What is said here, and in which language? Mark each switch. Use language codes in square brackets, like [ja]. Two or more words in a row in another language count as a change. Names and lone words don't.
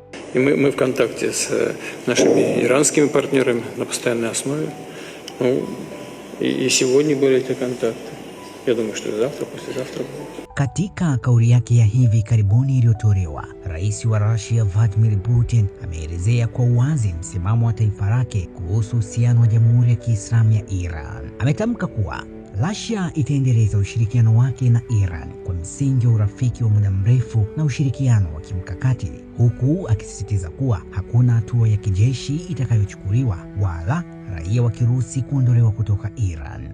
[ru] И мы в контакте с нашими иранскими партнерами на постоянной основе. Ну, и сегодня были эти контакты. Я думаю, что завтра, послезавтра будет. [sw] Katika kauli yake ya hivi karibuni iliyotolewa, Rais wa Russia Vladimir Putin ameelezea kwa uwazi msimamo wa taifa lake kuhusu uhusiano wa Jamhuri ya Kiislamu ya Iran. Ametamka kuwa Russia itaendeleza ushirikiano wake na Iran kwa msingi wa urafiki wa muda mrefu na ushirikiano wa kimkakati, huku akisisitiza kuwa hakuna hatua ya kijeshi itakayochukuliwa wala raia wa Kirusi kuondolewa kutoka Iran.